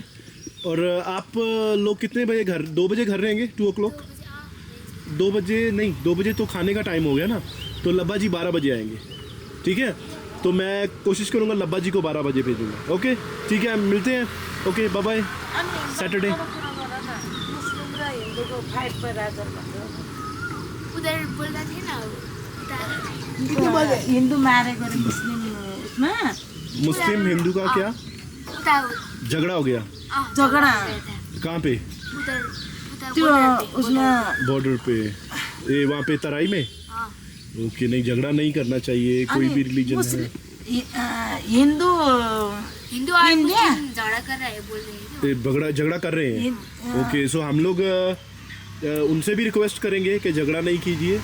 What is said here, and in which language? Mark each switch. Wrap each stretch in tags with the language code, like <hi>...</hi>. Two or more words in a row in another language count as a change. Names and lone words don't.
<hi>और आप लोग कितने बजे घर? 2 बजे घर रहेंगे?</hi> <en>2 o'clock?</en> <hi>2 बजे नहीं, 2 बजे तो खाने का टाइम हो गया ना, तो लब्बा जी 12 बजे आएंगे, ठीक है। तो मैं कोशिश करूँगा लब्बा जी को 12 बजे भेजूँगा। ओके ठीक है, मिलते हैं।</hi> <en>okay bye bye.</en> <hi>सैटरडे</hi> <ne>मुस्लिम र हिन्दूको फाइट परिरहेछ भन्दै। उधर बोल्दा थिएन हिन्दू मारेको रे मुस्लिम उसमा</ne> <hi>मुस्लिम हिंदू का क्या</hi> <ne>उता</ne> <hi>झगड़ा हो गया? झगडा कहाँ पे? उधर</hi> <ne>त्यो उसमा</ne> <hi>बॉर्डर पे, ये वहाँ पे तराई में? ओके। नहीं, झगड़ा नहीं करना चाहिए, कोई भी रिलीजन है। हिन्दू हिंदू और मुस्लिम झगड़ा कर रहे हैं, बोल रहे हैं। झगड़ा कर रहे हैं। ओके। सो हम लोग उनसे भी रिक्वेस्ट करेंगे कि झगड़ा नहीं कीजिए।</hi>